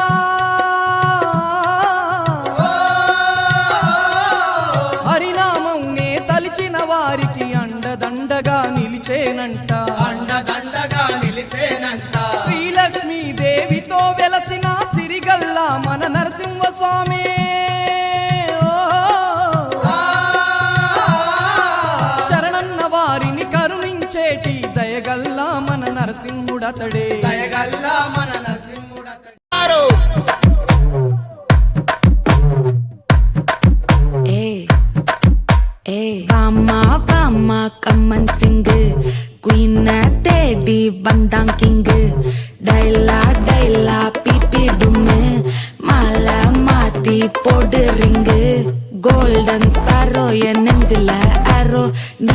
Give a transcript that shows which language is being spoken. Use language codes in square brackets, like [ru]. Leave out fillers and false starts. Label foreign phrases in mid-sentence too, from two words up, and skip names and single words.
[te] హరినామం నే తలిచిన వారికి అండదండగా నిలిచేనంట శ్రీలక్ష్మీ దేవితో వెలసిన సిరిగల్ల మన నరసింహ స్వామి శరణన్న వారిని కరుణించేటి దయగల్లా మన నరసింహుడతడే [ta] வாமா கம்மன் சிங்கு குயின தேடி வந்தான் கிங்கு டைலா பிபி டும்மு மாலை மாத்தி போடு ரிங்கு [en] golden sparrow [ta] என் நெஞ்சில அரோ நீ